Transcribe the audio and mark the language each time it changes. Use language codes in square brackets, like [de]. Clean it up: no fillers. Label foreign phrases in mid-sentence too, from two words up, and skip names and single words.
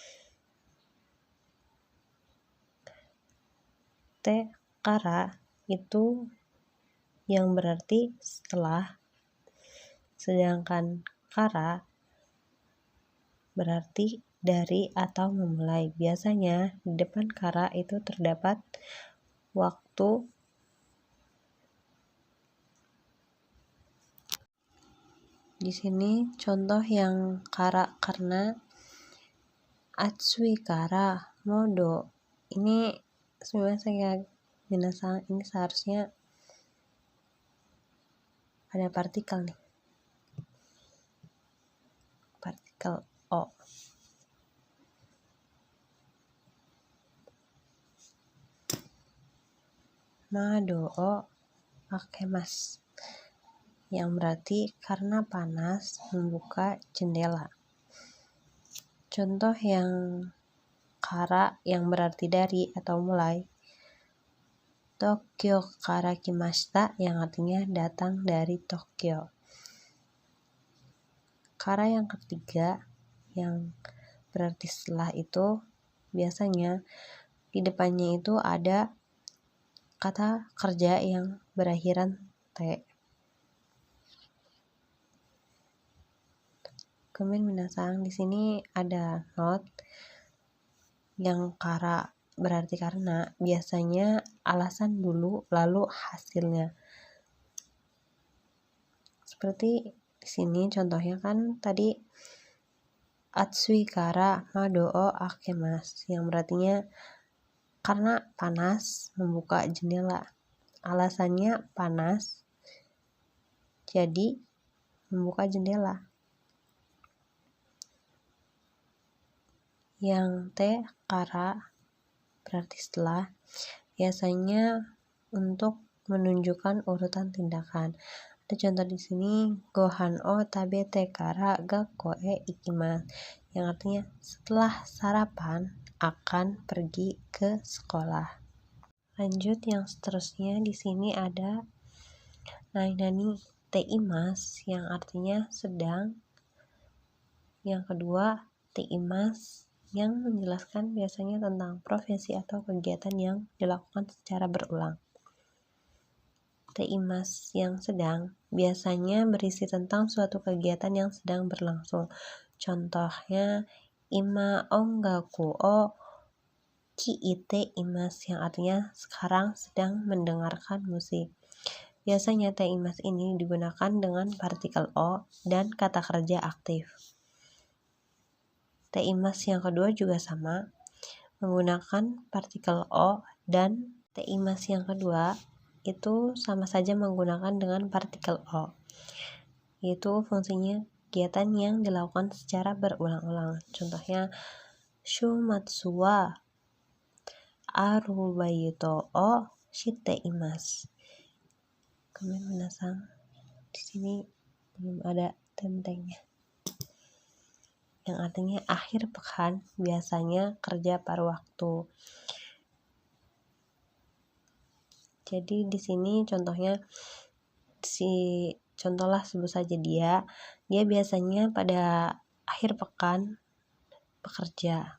[ja] てから [id] itu yang berarti setelah, sedangkan kara berarti dari atau memulai. Biasanya di depan kara itu terdapat waktu. Di sini contoh yang kara karena, [ja] 暑いからもど. [id] Ini sebenarnya minasan, ini seharusnya ada partikel nih. Partikel o. [ja] 窓を開けます, [id] yang berarti karena panas membuka jendela. Contoh yang kara yang berarti dari atau mulai, [ja] 東京から来ました, [id] yang artinya datang dari Tokyo. Kara yang ketiga yang berarti setelah itu biasanya di depannya itu ada kata kerja yang berakhiran te. Kemudian minasan, di sini ada note yang kara berarti karena, biasanya alasan dulu lalu hasilnya. Seperti di sini contohnya kan tadi [ja] 暑いから窓を開けます, [id] yang berartinya karena panas membuka jendela. Alasannya panas, jadi membuka jendela. Yang [ja] てから [id] berarti setelah, biasanya untuk menunjukkan urutan tindakan. Ada contoh di sini, [ja] ごはんを食べてから学校へ行きます, [id] yang artinya setelah sarapan akan pergi ke sekolah. Lanjut yang seterusnya, di sini ada [ja] 何ています [id] yang artinya sedang. Yang kedua, teimasu yang menjelaskan biasanya tentang profesi atau kegiatan yang dilakukan secara berulang. Teimasu yang sedang biasanya berisi tentang suatu kegiatan yang sedang berlangsung. Contohnya, [ja] 今音楽を聞いています, [id] yang artinya sekarang sedang mendengarkan musik. Biasanya teimasu ini digunakan dengan partikel o dan kata kerja aktif. Teimasu yang kedua juga sama, menggunakan partikel o, dan teimasu yang kedua itu sama saja menggunakan dengan partikel o, yaitu fungsinya kegiatan yang dilakukan secara berulang-ulang. Contohnya, [ja] 週末はアルバイトをしています. [id] Komen minasang. Di sini belum ada tentengnya. Yang artinya akhir pekan biasanya kerja paruh waktu. Jadi di sini contohnya contohlah sebut saja dia biasanya pada akhir pekan bekerja.